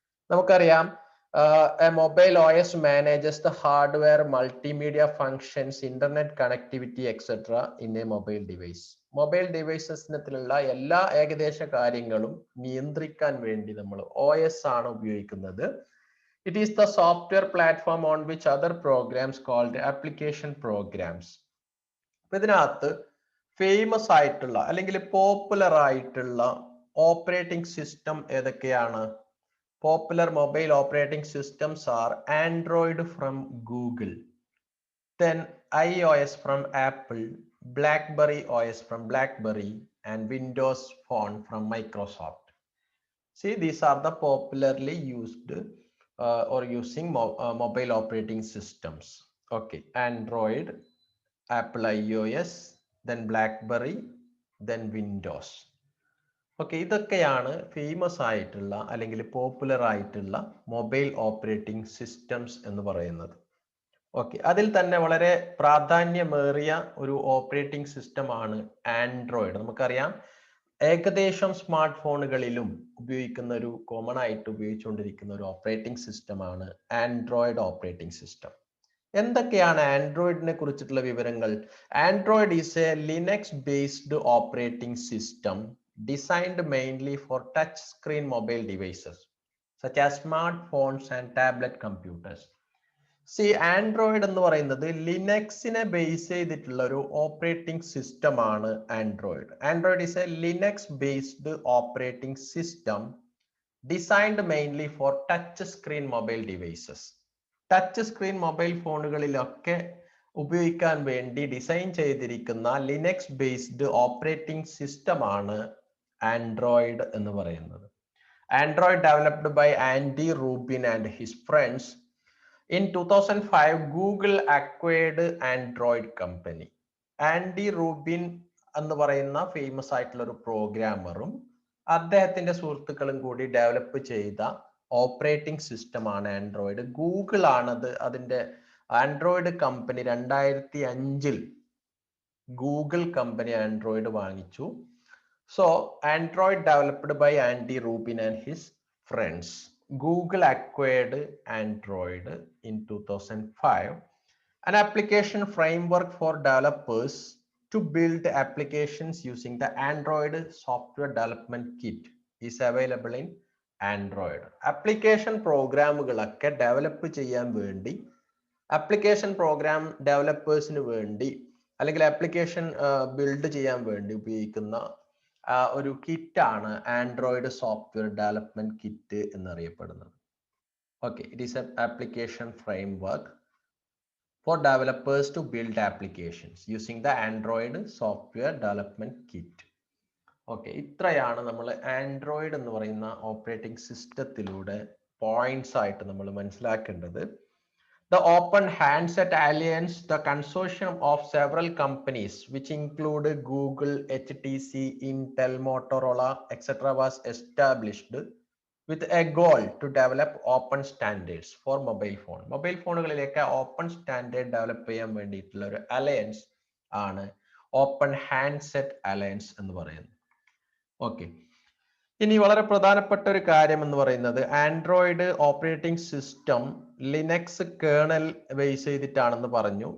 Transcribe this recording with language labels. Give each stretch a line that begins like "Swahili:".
English: നമുക്കറിയാം, a mobile OS manages the hardware, multimedia functions, internet connectivity, etc. in a mobile device.
Malayalam: Mobile ഡിവൈസസിനുള്ള എല്ലാ ഏകദേശ കാര്യങ്ങളും നിയന്ത്രിക്കാൻ വേണ്ടി നമ്മൾ OS ആണ് ഉപയോഗിക്കുന്നത്.
English: It is the software platform on which other programs called application programs.
Malayalam: ഇതിനകത്ത് ഫേമസ് ആയിട്ടുള്ള അല്ലെങ്കിൽ പോപ്പുലർ ആയിട്ടുള്ള ഓപ്പറേറ്റിംഗ് സിസ്റ്റം ഏതൊക്കെയാണ്?
English: Popular mobile operating systems are Android from Google, then iOS from Apple, BlackBerry OS from BlackBerry, and Windows Phone from Microsoft. See, these are the popularly used or using mobile operating systems. Okay, Android, Apple iOS, then BlackBerry, then Windows.
Malayalam: Okay, ഇതൊക്കെയാണ് famous ആയിട്ടുള്ള അല്ലെങ്കിൽ popular ആയിട്ടുള്ള mobile operating systems എന്ന് പറയുന്നത്. Okay, അതിൽ തന്നെ വളരെ പ്രാധാന്യമേറിയ ഒരു ഓപ്പറേറ്റിംഗ് സിസ്റ്റമാണ് ആൻഡ്രോയിഡ്. നമുക്കറിയാം, ഏകദേശം സ്മാർട്ട് ഫോണുകളിലും ഉപയോഗിക്കുന്ന ഒരു കോമൺ ആയിട്ട് ഉപയോഗിച്ചുകൊണ്ടിരിക്കുന്ന ഒരു ഓപ്പറേറ്റിംഗ് സിസ്റ്റമാണ് ആൻഡ്രോയിഡ് ഓപ്പറേറ്റിംഗ് സിസ്റ്റം. എന്തൊക്കെയാണ് ആൻഡ്രോയിഡിനെ കുറിച്ചിട്ടുള്ള വിവരങ്ങൾ?
English: Android is a Linux based operating system designed mainly for touch screen mobile devices such as smartphones and tablet computers.
Malayalam: See, Android എന്ന് പറയുന്നത് ലിനക്സിനെ ബേസ് ചെയ്തിട്ടുള്ള ഒരു ഓപ്പറേറ്റിംഗ് സിസ്റ്റം ആണ് Android.
English: Android is a Linux based operating system designed mainly for touch screen mobile devices.
Malayalam: Touch screen mobile ഫോണുകളിലൊക്കെ ഉപയോഗിക്കാൻ വേണ്ടി design ചെയ്തിരിക്കുന്ന Linux based operating system ആണ് Android എന്ന് പറയുന്നത്.
English: Android developed by Andy Rubin and his friends. In 2005 Google acquired Android company.
Malayalam: Andy Rubin എന്ന് പറയുന്ന famous ആയിട്ടുള്ള ഒരു പ്രോഗ്രാമറും അദ്ദേഹത്തിന്റെ സുഹൃത്തുക്കളും കൂടി ഡെവലപ്പ് ചെയ്ത ഓപ്പറേറ്റിംഗ് സിസ്റ്റം ആണ് ആൻഡ്രോയിഡ്. ഗൂഗിൾ ആണത് അതിന്റെ Android company 2005 Google company Android വാങ്ങിച്ചു.
English: So Android developed by Andy Rubin and his friends. Google acquired Android in 2005. An application framework for developers to build applications using the Android software development kit is available in Android.
Malayalam: Application പ്രോഗ്രാമുകളൊക്കെ develop ചെയ്യാൻ വേണ്ടി, application programme ഡെവലപ്പേഴ്സിന് വേണ്ടി അല്ലെങ്കിൽ application build ചെയ്യാൻ വേണ്ടി ഉപയോഗിക്കുന്ന ഒരു കിറ്റാണ് Android software development kit എന്നറിയപ്പെടുന്നത്.
English: Okay, it is a application framework for developers to build applications using the Android software development kit.
Malayalam: Okay, ഇത്രയാണ് നമ്മൾ ആൻഡ്രോയിഡ് എന്ന് പറയുന്ന ഓപ്പറേറ്റിംഗ് സിസ്റ്റത്തിലൂടെ പോയിന്റ്സ് ആയിട്ട് നമ്മൾ മനസ്സിലാക്കേണ്ടത്.
English: The Open Handset Alliance, the consortium of several companies which include Google, HTC, Intel, Motorola, etc. was established with a goal to develop open standards for mobile phone.
Malayalam: Mobile ഫോണുകളിലേക്ക് open standard develop ചെയ്യാൻ വേണ്ടിയിട്ടുള്ള ഒരു alliance ആണ് open handset alliance എന്ന് പറയുന്നത്. Okay, ഇനി വളരെ പ്രധാനപ്പെട്ട ഒരു കാര്യം എന്ന് പറയുന്നത് Android operating system Linux kernel base ചെയ്തിട്ടാണെന്ന് പറഞ്ഞു.